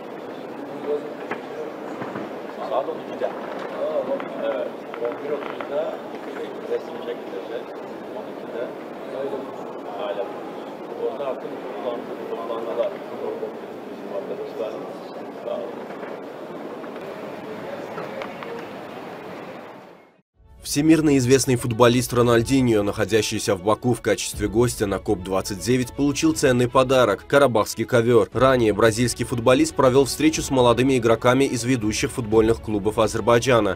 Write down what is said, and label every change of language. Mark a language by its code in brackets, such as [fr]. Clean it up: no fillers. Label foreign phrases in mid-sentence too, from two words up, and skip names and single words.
[tr] Saat 12'de. Evet. 11.30'da resim çekileceğiz. 12'de. Hala. Orada artık toplanmalar. Bizim arkadaşlar. Sağ olun. [ru] Всемирно известный футболист Рональдиньо, находящийся в Баку в качестве гостя на КОП-29, получил ценный подарок – карабахский ковер. Ранее бразильский футболист провел встречу с молодыми игроками из ведущих футбольных клубов Азербайджана.